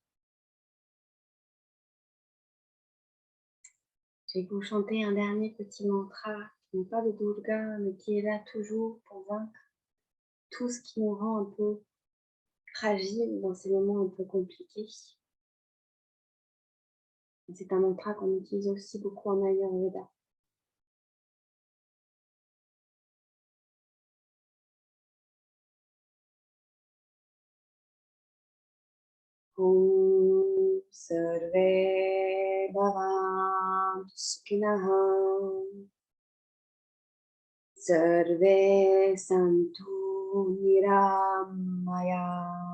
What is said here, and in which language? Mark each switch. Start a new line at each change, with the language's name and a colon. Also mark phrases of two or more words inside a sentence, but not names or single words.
French: Je vais vous chanter un dernier petit mantra qui n'est pas de Durga, mais qui est là toujours pour vaincre tout ce qui nous rend un peu fragile dans ces moments un peu compliqués. C'est un mantra qu'on utilise aussi beaucoup en Ayurveda.
Sanskrit: ॐ सर्वे भवन्तु सुखिनः सर्वे सन्तु निरामया